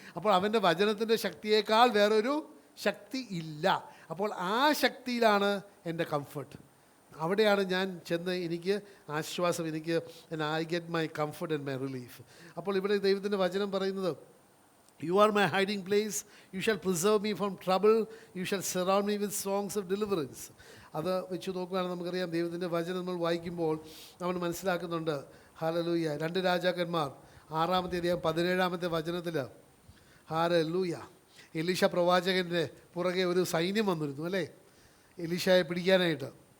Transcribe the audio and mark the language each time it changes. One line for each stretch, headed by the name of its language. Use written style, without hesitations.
Malayalam: അപ്പോൾ അവൻ്റെ വചനത്തിൻ്റെ ശക്തിയേക്കാൾ വേറൊരു ശക്തി ഇല്ല. അപ്പോൾ ആ ശക്തിയിലാണ് എൻ്റെ കംഫർട്ട്. അവിടെയാണ് ഞാൻ ചെന്ന് എനിക്ക് ആശ്വാസം, എനിക്ക്
English: I get my comfort and my relief.
Malayalam: അപ്പോൾ ഇവിടെ ദൈവത്തിൻ്റെ വചനം പറയുന്നത്,
English: You are my hiding place. You shall preserve me from trouble. You shall surround me with songs of deliverance.
Malayalam: അത് വെച്ച് നോക്കുകയാണെങ്കിൽ നമുക്കറിയാം, ദൈവത്തിൻ്റെ വചനം നമ്മൾ വായിക്കുമ്പോൾ നമ്മൾ മനസ്സിലാക്കുന്നുണ്ട്. ഹല്ലേലൂയ. 2 രാജാക്കന്മാർ 6-17 വചനത്തിൽ, ഹല്ലേലൂയ, എലീശ പ്രവാചകൻ്റെ പുറകെ ഒരു സൈന്യം വന്നിരുന്നു അല്ലേ, എലീശയെ പിടിക്കാനായിട്ട്.